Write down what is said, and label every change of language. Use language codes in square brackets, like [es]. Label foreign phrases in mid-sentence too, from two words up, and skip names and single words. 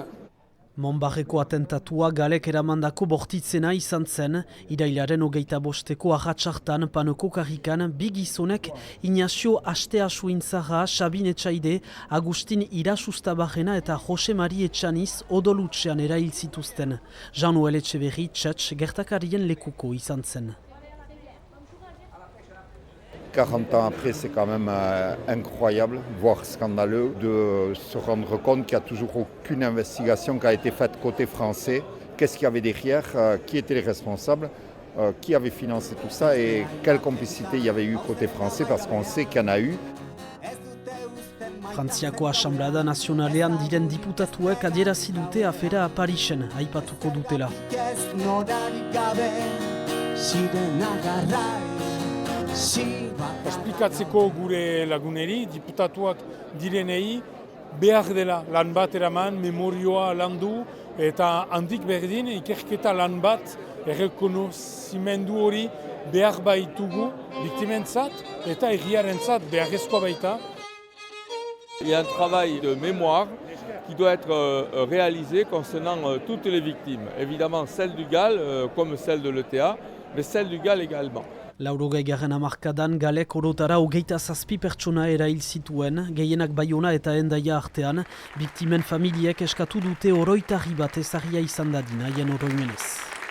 [eu] Monbarreko atentatua galek eramandako bortitzena izan zen, irailaren 25ko ahatsartan Panoko karrikan bi gizonek Ignacio Asteasuintzarra, Sabin Etxaide, Agustin Irasustabarrena eta Jose Mari Etxaniz odolutzean erail zituzten. Jean-Noël Etxeberri txetx gertakarien lekuko izan zen. [fr] 40 ans après, c'est quand même incroyable, voire scandaleux, de se rendre compte qu'il n'y a toujours aucune investigation qui a été faite côté français. Qu'est-ce qu'il y avait derrière, qui étaient les responsables, qui avait financé tout ça et quelle complicité il y avait eu côté français, parce qu'on sait qu'il y en a eu. [eu] Frantziako Asanblada Nazionalean diren diputatuek adierazi dute afera Parisen aipatuko dutela. Esplikatzeko gure laguneri, diputatuak direnei, behar dela lan bat eraman, memorioa landu, eta handik berdin ikerketa lan bat errekonozimendu hori behar baitugu biktimentzat eta herriarentzat beharrezkoa baita. [fr] Il y a un travail de mémoire qui doit être réalisé concernant toutes les victimes. Évidemment celle du GAL comme celle de l'ETA, mais celle du GAL également. [eu] 80. hamarkadan galek orotara 27 pertsona erail zituen, gehienak Baiona eta Hendaia artean, biktimen familiek eskatu dute oroitarri bat ezarria izan dadin haien oroimenez.